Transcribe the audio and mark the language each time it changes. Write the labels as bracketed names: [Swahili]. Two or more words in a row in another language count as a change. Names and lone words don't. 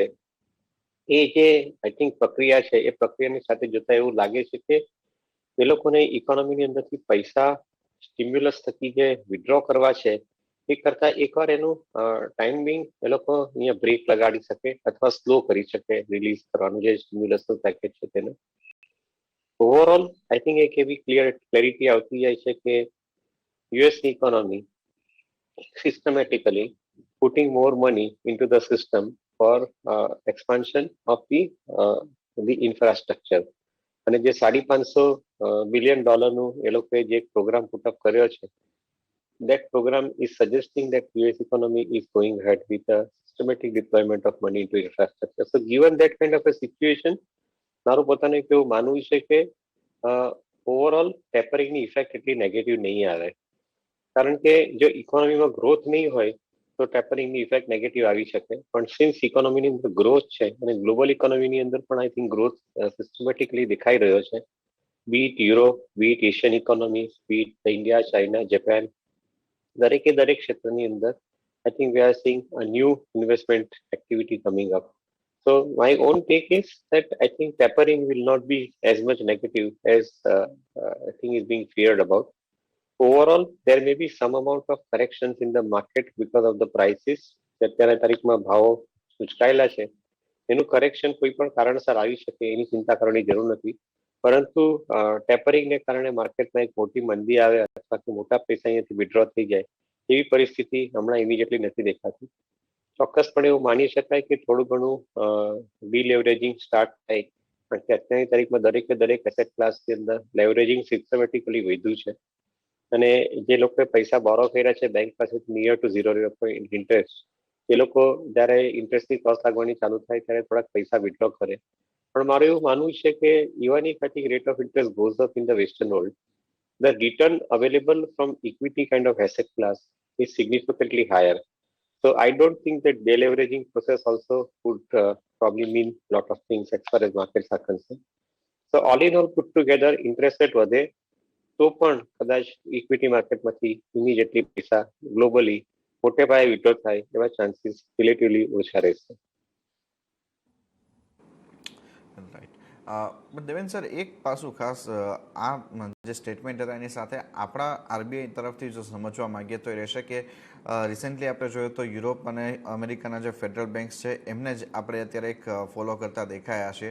[Gujarati] એ જે [English] I think [Gujarati] પ્રક્રિયા છે, એ પ્રક્રિયાની સાથે જોતા એવું લાગે છે કે એ લોકોને ઇકોનોમીની અંદરથી પૈસા સ્ટિમ્યુલસ થકી જે વિડ્રો કરવા છે, એ કરતા એકવાર એનું ટાઈમિંગ એ લોકો અહીંયા બ્રેક લગાડી શકે અથવા સ્લો કરી શકે રિલીઝ કરવાનું જે સ્ટિમ્યુલસનું પેકેજ છે તેને. ઓવરઓલ [English] I think [Gujarati] એક એવી ક્લેરિટી આવતી જાય છે કે યુએસની [English] economy systematically putting more money into the system for expansion of the infrastructure. [Gujarati] અને જે $550 બિલિયન નું એ લોકોએ જે પ્રોગ્રામ પુટઅપ કર્યો છે, [English] that program is suggesting that US economy is going ahead with a systematic deployment of money into infrastructure. So given that kind of a situation, [Gujarati] મારું પોતાનું કેવું માનવું છે કે ઓવરઓલ ટેપરિંગની ઇફેક્ટ એટલી નેગેટિવ નહીં આવે, કારણ કે જો ઇકોનોમીમાં ગ્રોથ નહીં હોય તો ટેપરિંગની ઇફેક્ટ નેગેટિવ આવી શકે. પણ સિન્સ ઇકોનોમીની અંદર ગ્રોથ છે, અને ગ્લોબલ ઇકોનોમીની અંદર પણ [English] I think [Gujarati] ગ્રોથ સિસ્ટમેટિકલી દેખાઈ રહ્યો છે, બીટ યુરોપ, [English] be it Asian economies, [Gujarati] બીટ ઇન્ડિયા, ચાઇના, જાપાન, દરેકે દરેક ક્ષેત્રની અંદર [English] I think we are seeing a new investment activity coming up. So my own take is that I think tapering will not be as much negative as I think is being feared about. Overall, there may be some amount of corrections in the market because of the prices. [Gujarati] અત્યારના તારીખમાં ભાવો ઉચકાયેલા છે, એનું કરેક્શન કોઈ પણ કારણસર આવી શકે, એની ચિંતા કરવાની જરૂર નથી. પરંતુ ટેપરિંગને કારણે માર્કેટમાં એક મોટી મંદી આવે અથવા કે મોટા પૈસા અહીંયાથી વિડ્રો થઈ જાય, એવી પરિસ્થિતિ હમણાં ઇમિડિયેટલી નથી દેખાતી. ચોક્કસપણે એવું માની શકાય કે થોડું ઘણું [English] deleveraging start [Gujarati] થાય, કારણ કે અત્યારની તારીખમાં દરેકે દરેક [English] asset class [Gujarati] અંદર લેવરેજિંગ સિસ્ટમેટિકલી વધ્યું છે, અને જે લોકોએ પૈસા બોરો કર્યા છે બેંક પાસેથી [English] near to 0 interest, [Gujarati] એ લોકો જ્યારે ઇન્ટરેસ્ટની કોસ્ટ લાગવાની ચાલુ થાય ત્યારે થોડાક પૈસા વિડ્રો કરે. પણ મારું એવું માનવું છે કે [English] even if I think rate of interest goes up in the western world, the return available from equity kind of asset class is significantly higher. So I don't think that deleveraging process also would probably mean a lot of things as far as markets are concerned. So all in all put together, interest rate [Gujarati] વધે તો પણ કદાચ ઇક્વિટી માર્કેટમાંથી ઇમિડિયેટલી પૈસા ગ્લોબલી મોટે પાયે વિડ્રો થાય એવા ચાન્સીસ રિલેટિવલી ઓછા રહેશે. દેવેન સર, એક પાસું ખાસ આ જે સ્ટેટમેન્ટ હતા એની સાથે આપણા આરબીઆઈ તરફથી જો સમજવા માંગીએ તો એ રહેશે કે રિસેન્ટલી આપણે જોયું તો યુરોપ અને અમેરિકાના જે [English] federal banks [Gujarati] છે એમને જ આપણે અત્યારે એક ફોલો કરતા દેખાયા છે.